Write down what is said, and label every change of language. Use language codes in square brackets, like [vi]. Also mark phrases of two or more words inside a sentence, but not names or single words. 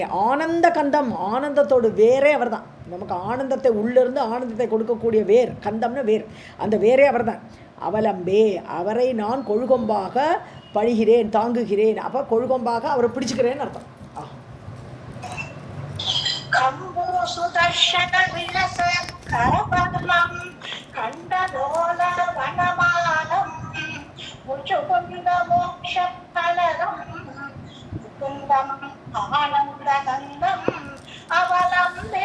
[ta] ஆனந்த கந்தம், ஆனந்தத்தோடு வேரே அவர் தான். நமக்கு ஆனந்தத்தை உள்ளிருந்து ஆனந்தத்தை கொடுக்கக்கூடிய வேர், கந்தம்னு வேர், அந்த வேரே அவர் தான். அவலம்பே, அவரை நான் கொழுகொம்பாக பணிகிறேன், தாங்குகிறேன். அப்போ கொழுகொம்பாக அவரை பிடிச்சுக்கிறேன்னு அர்த்தம். [sa] कम्बु सुदर्शन विलसत्कर पद्मं कण्ठलोल वनमालं मुचुकुन्द मोक्षफलदं मुकुन्दम् आनन्दकन्दम् अवलम्बे.